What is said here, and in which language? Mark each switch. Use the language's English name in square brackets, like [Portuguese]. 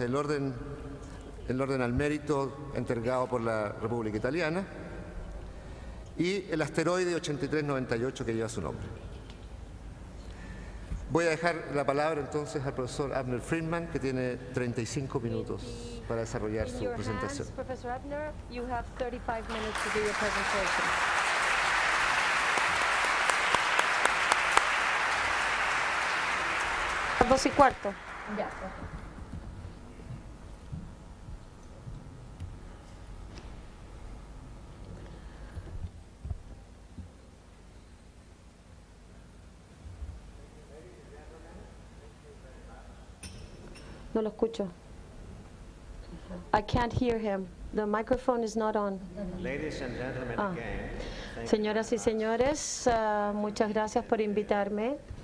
[Spanish] El orden al mérito entregado por la República Italiana y el asteroide 8398 que lleva su nombre. Voy a dejar la palabra entonces al profesor Avner Friedman, que tiene 35 minutos para desarrollar su presentación. [English] Professor Avner, you have 35 minutes to do your presentation. 2:15. [Spanish] Ya. No lo escucho. [English] I can't hear him. The microphone is not on. Ladies and gentlemen, again, thank you. [Spanish] Señoras y señores, muchas gracias por invitarme.